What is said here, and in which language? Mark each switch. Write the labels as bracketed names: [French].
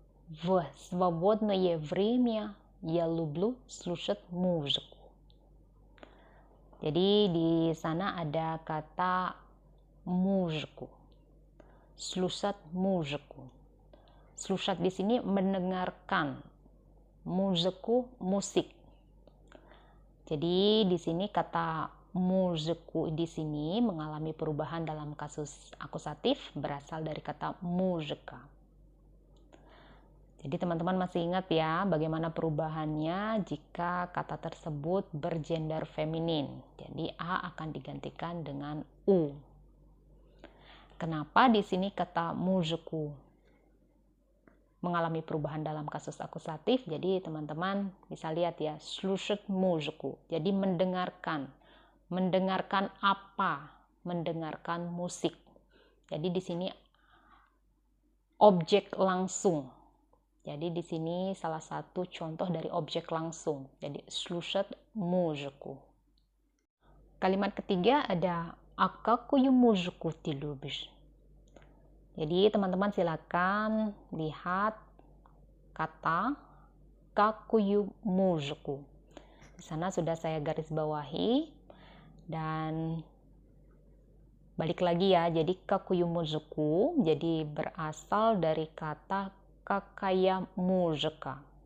[Russian] В свободное время я люблю слушать музыку. [Indonesian] Jadi di sana ada kata музыку. [Russian] Слушать музыку. [Indonesian] Слушать di sini mendengarkan. Muziku, musik. Jadi di sini kata muziku di sini mengalami perubahan dalam kasus akusatif berasal dari kata muzika. Jadi teman-teman masih ingat ya bagaimana perubahannya jika kata tersebut bergender feminin. Jadi A akan digantikan dengan U. Kenapa di sini kata muziku mengalami perubahan dalam kasus akusatif? Jadi teman-teman bisa lihat ya, [Russian] слушать музыку. [Indonesian] Jadi mendengarkan Mendengarkan apa? Mendengarkan musik. Jadi di sini objek langsung. Jadi di sini salah satu contoh dari objek langsung. Jadi [Russian] слушать музыку. [Indonesian] Kalimat ketiga ada [Russian] "А какую музыку ты любишь?" [Indonesian] Jadi teman-teman silakan lihat kata [Russian] "какую музыку". [Indonesian] Di sana sudah saya garis bawahi dan balik lagi ya. Jadi [Russian] "какую музыку" [Indonesian] jadi berasal dari kata [Russian] "какая музыка".